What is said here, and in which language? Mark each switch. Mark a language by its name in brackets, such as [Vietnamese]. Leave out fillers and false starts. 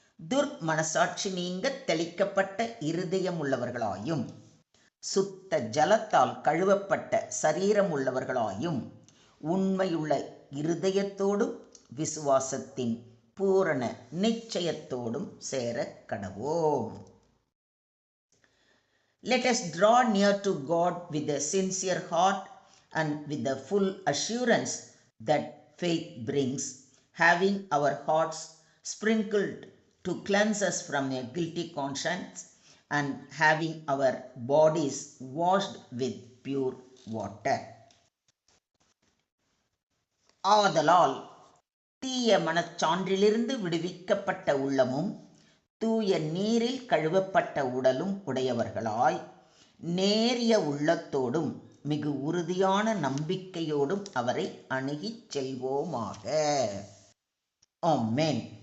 [Tamil] துர்மனசாட்சி நீங்க தெளிக்கப்பட்ட இருதயம் உள்ளவர்களாயும் சுத்த ஜலத்தால் கழுவப்பட்ட சரீரம் உள்ளவர்களாயும் உண்மையுள்ள இருதயத்தோடும் விசுவாசத்தின் பூரண நிச்சயத்தோடும் சேர கடவோம். [English] Let us draw near to God with a sincere heart and with the full assurance that faith brings, having our hearts sprinkled to cleanse us from a guilty conscience and having our bodies washed with pure water. [Tamil] ஆதலால் தீய மனச்சான்றிலிருந்து விடுவிக்கப்பட்ட உள்ளமும் தூய நீரில் கழுவப்பட்ட உடலும் உடையவர்களாய் நேரிய உள்ளத்தோடும் மிகு உறுதியான நம்பிக்கையோடும் அவரை அணுகிச் செல்வோமாக. ஆமென்.